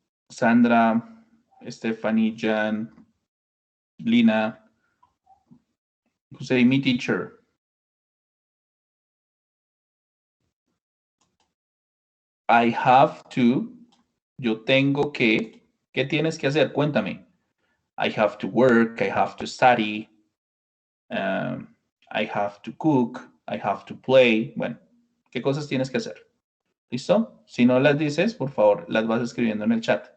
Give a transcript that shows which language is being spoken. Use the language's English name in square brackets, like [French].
[English] Sandra, Stephanie, Jan, Lina, you say me, teacher. I have to, [Spanish] yo tengo que, ¿qué tienes que hacer? Cuéntame. [English] I have to work, I have to study, I have to cook, I have to play. [Spanish] Bueno, ¿qué cosas tienes que hacer? ¿Listo? Si no las dices, por favor, las vas escribiendo en el chat.